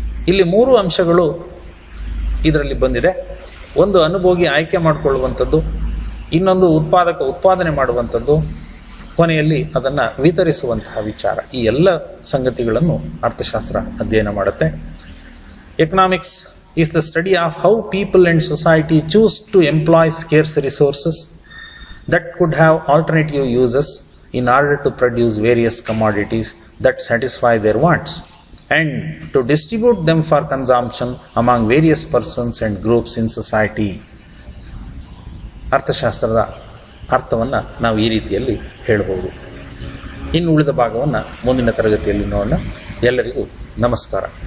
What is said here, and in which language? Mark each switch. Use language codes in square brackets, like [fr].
[kn] ಇಲ್ಲಿ 3 ಅಂಶಗಳು ಇದರಲ್ಲಿ ಬಂದಿದೆ. ಒಂದು, ಅನುಭೋಗಿ ಆಯ್ಕೆ ಮಾಡಿಕೊಳ್ಳುವಂಥದ್ದು. ಇನ್ನೊಂದು ಉತ್ಪಾದನೆ ಮಾಡುವಂಥದ್ದು, ಕೊನೆಯಲ್ಲಿ ಅದನ್ನು ವಿತರಿಸುವಂತಹ ವಿಚಾರ. ಈ ಎಲ್ಲ ಸಂಗತಿಗಳನ್ನು ಅರ್ಥಶಾಸ್ತ್ರ ಅಧ್ಯಯನ ಮಾಡುತ್ತೆ. [en] Economics is the study of how people and society choose to employ scarce resources that could have alternative uses in order to produce various commodities that satisfy their wants and to distribute them for consumption among various persons and groups in society. [kn] ಅರ್ಥಶಾಸ್ತ್ರದ ಅರ್ಥವನ್ನು ನಾವು ಈ ರೀತಿಯಲ್ಲಿ ಹೇಳಬಹುದು. ಇನ್ನು ಉಳಿದ ಭಾಗವನ್ನು ಮುಂದಿನ ತರಗತಿಯಲ್ಲಿ ನೋಡೋಣ. ಎಲ್ಲರಿಗೂ ನಮಸ್ಕಾರ.